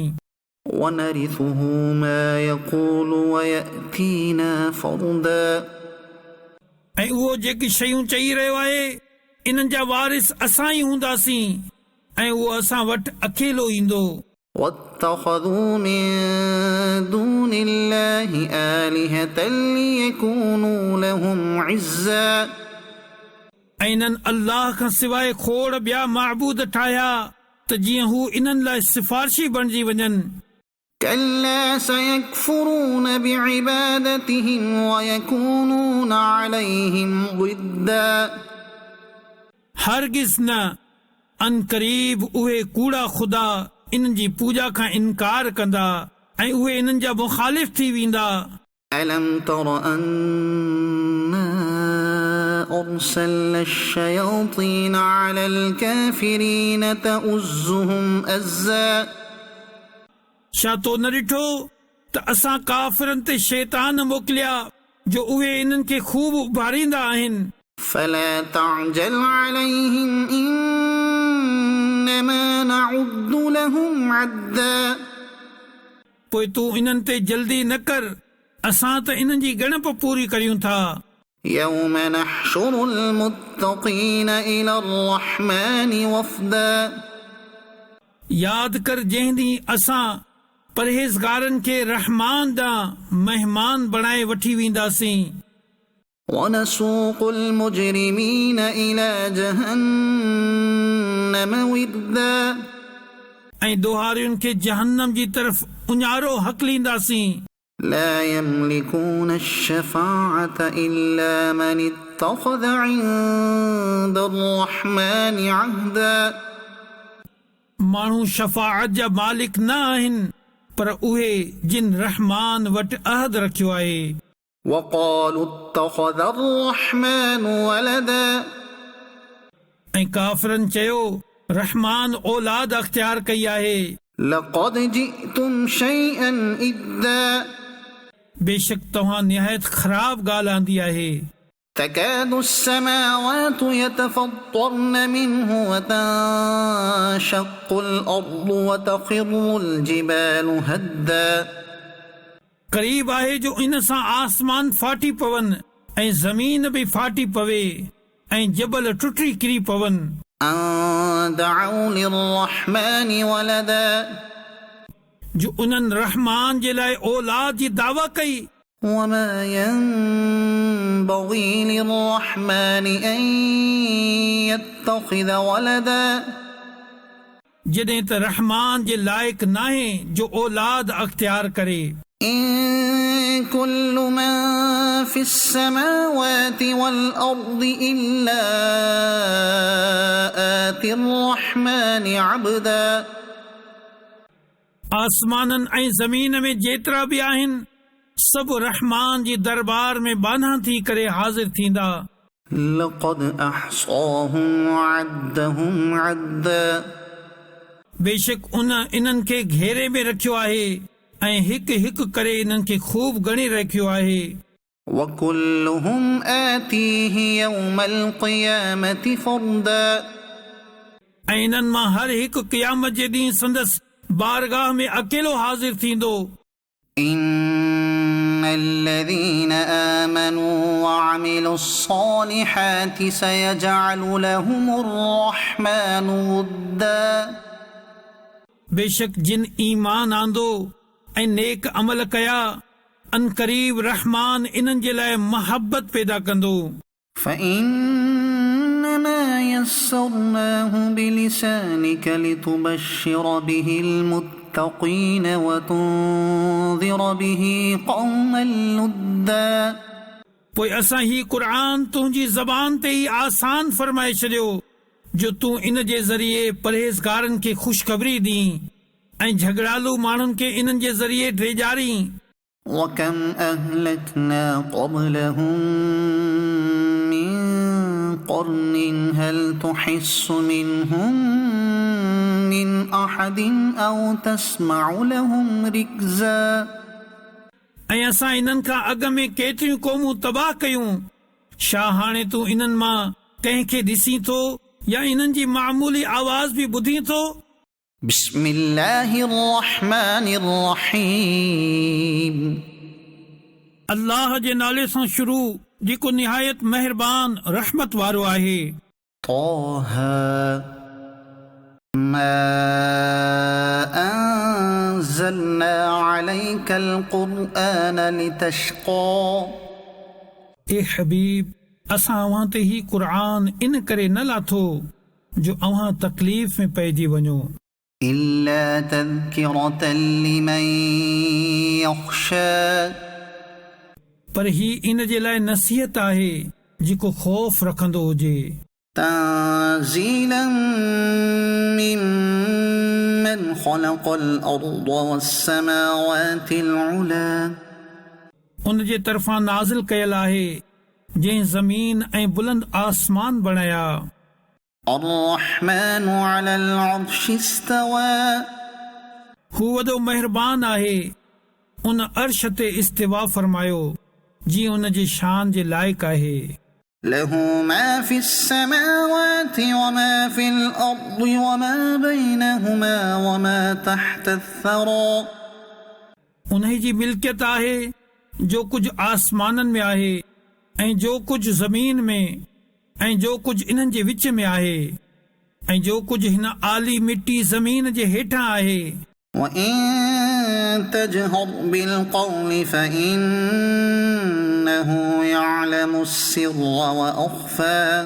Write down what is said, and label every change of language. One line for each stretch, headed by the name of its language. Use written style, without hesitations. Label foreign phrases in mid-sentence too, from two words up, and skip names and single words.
Arabic: ونرثه ما يقول ويأتينا فردا
Sindhi: ऐं उहो जेकी शयूं चई रहियो आहे इन्हनि जा वारिस असां ई हूंदासीं ऐं उहो असां वटि अकेलो ईंदो
Arabic: واتخذوا من دون الله آلهة ليكونوا لهم عزا
Sindhi: ऐं इन्हनि अल्लाह खां सवाइ खोड़ ॿिया महबूद ठाहिया त जीअं हू इन्हनि लाइ सिफ़ारिशी बणिजी वञनि
Arabic: كلا سيكفرون بعبادتهم ويكونون عليهم ضدا
Sindhi: हरगिज़ न अन क़रीब उहे कूड़ा ख़ुदा इन्हनि जी पूॼा खां इनकार कंदा ऐं उहे इन्हनि जा मुखालिफ़ थी वेंदा।
Arabic: ألم تر أنا أرسلنا الشياطين على الكافرين تؤزهم أزا
Sindhi: छा तो न ॾिठो त असां काफ़िरनि ते शैतान मोकिलिया जो उहे इन्हनि खे खूब उभारींदा आहिनि।
Arabic: فلا تعجل عليهم إنما نعد لهم عدا
Sindhi: पोइ तूं इन्हनि ते जल्दी न कर, असां त इन्हनि जी ॻणप पूरी करियूं था।
Arabic: يوم نحشر المتقين إلى الرحمن وفدا
Sindhi: यादि कर जंहिं ॾींहुं असां परहेज़गारनि खे रहमान ॾांहुं महिमान बणाए वठी वेंदासीं।
Arabic: ونسوق المجرمين إلى جهنم وردا
Sindhi: ऐं दोहारियुनि खे जहन्नम जी तरफ़ उञारो हकलींदासीं।
Arabic: لا يملكون الشفاعة إلا من اتخذ عند الرحمن عهدا
Sindhi: माण्हू शफ़ाअत जा मालिक न आहिनि, पर उहे जिन रहमान वटि अहद रखियो आहे।
Arabic: وقالوا اتخذ الرحمن ولدا
Sindhi: ऐं काफ़िरनि चयो रहमान औलाद अख़्तियार कई आहे।
Arabic: لقد جئتم شيئا إدا
Sindhi: बेशक तव्हां निहायत ख़राब ॻाल्हि आंदी आहे।
Arabic: تكاد السماوات يتفطرن منه وتنشق الأرض وتخر الجبال هدا
Sindhi: क़रीब आहे जो इन सां आसमान फाटी पवनि ऐं ज़मीन बि फाटी पवे ऐं जबल टुटी किरी पवनि।
Arabic: أن دعوا للرحمन ولدا
Sindhi: जो उन्हनि रहमान जे लाइ औलाद जी दावा कई।
Arabic: وما ينبغي للرحمن أن يتخذ ولدا
Sindhi: जॾहिं त रहमान जे लाइक़ नाहे जो औलाद अख़्तियार करे।
Arabic: إن كل من في السماوات والأرض إلا آتي الرحمن عبدا
Sindhi: आसमाननि ऐं ज़मीन में जेतिरा बि आहिनि सभु रहमान जी दरबार में बाना थी करे हाज़िर थींदा।
Arabic: لقد أحصاهم وعدهم عدا
Sindhi: बेशक इन्हनि खे घेरे में रखियो आहे ऐं हिकु हिकु करे इन्हनि खे खूब ॻणे रखियो आहे।
Arabic: وكلهم آتيه يوم القيامة فردا
Sindhi: ऐं इन्हनि मां हर हिकु क़यामत जे ॾींहुं संदसि बारगाह में अकेलो हाज़िर थींदो।
Arabic: إن الذين آمنوا وعملوا الصالحات سيجعل لهم الرحمن ودا
Sindhi: बेशक जिन ईमान आंदो ऐं नेक अमल कया अनकरीब रहमान इन्हनि जे लाइ मोहब्बत पैदा कंदो।
Arabic: فإنما يسرناه بلسانك لتبشر به المتقين وتنذر به قوما لدا
Sindhi: पोइ असां ही क़ुरान तुंहिंजी ज़बान ते ई आसान फरमाए छॾियो जो तूं इन जे ज़रिए परहेज़गारनि खे ख़ुशख़बरी ॾीं ऐं झगड़ालू माण्हुनि खे इन्हनि जे ज़रिए ड्रेजारी।
Arabic: وكم أهلكنا قبلهم من قرن هل تحس منهم من أحد أو تسمع لهم ركزا
Sindhi: ऐं असां इन्हनि खां अॻु में केतिरियूं क़ौमूं तबाह कयूं, छा हाणे तूं इन्हनि मां कंहिंखे ॾिसीं थो या इन्हनि जी मामूली आवाज़ बि ॿुधी थो।
Arabic: بسم الله الرحمن الرحيم
Sindhi: अल्लाह जे नाले सां शुरू जेको निहायत महिरबान रहमत वारो आहे।
Arabic: طه ما أنزلنا عليك القرآن لتشقى
Sindhi: ए हबीब असां अव्हां ते ही क़ुरान इन करे न लाथो जो अव्हां तकलीफ़ में पइजी वञो,
Arabic: إلا تذكرة لمن يخشى
Sindhi: पर ही इन जे लाइ नसीहत आहे जेको ख़ौफ़ रखंदो हुजे।
Arabic: تنزيلا ممن خلق الأرض والسماوات العلى
Sindhi: उन जे तरफ़ां नाज़िल कयल आहे जंहिं ज़मीन ऐं बुलंद आसमान बणाया
Arabic: الرحمن على العرش استوى
Sindhi: हू वॾो महिरबान आहे उन अर्श ते इस्तिवा फरमायो जीअं उन जे शान जे लाइक़ आहे
Arabic: له ما في السماوات وما في الأرض وما بينهما وما تحت الثرى
Sindhi: उन्ही जी मिल्कियत आहे जो कुझु आसमाननि में आहे ऐं जो कुझु ज़मीन में ऐं जो कुझु इन्हनि जे विच में आहे ऐं जो कुझु हिन आली मिट्टी ज़मीन जे हेठां आहे
Arabic: وإن تجهر بالقول فإنه يعلم السر وأخفى